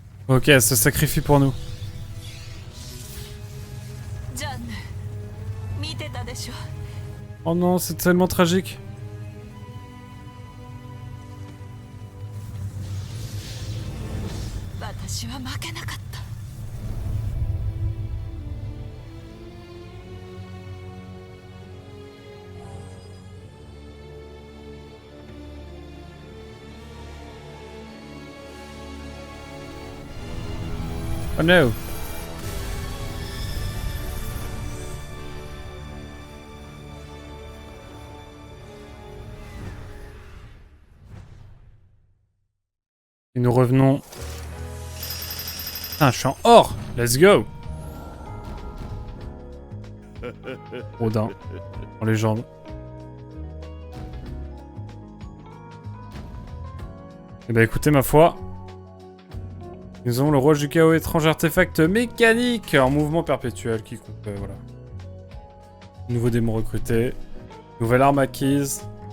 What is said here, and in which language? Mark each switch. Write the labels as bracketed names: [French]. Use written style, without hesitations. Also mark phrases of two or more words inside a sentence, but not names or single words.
[French] Ok, elle se sacrifie pour nous. [Japanese] ジャンヌ見てたでしょ [French] Oh non, c'est tellement tragique. [Japanese] 私は負けなかった [English] Oh no. [French] Et nous revenons. Putain, je suis en or. [English] Let's go. [French] Odin. En légende. Eh bah écoutez, ma foi. Nous avons le roi du chaos, étrange artefact mécanique en mouvement perpétuel qui coupe, voilà. Nouveau démon recruté. Nouvelle arme acquise.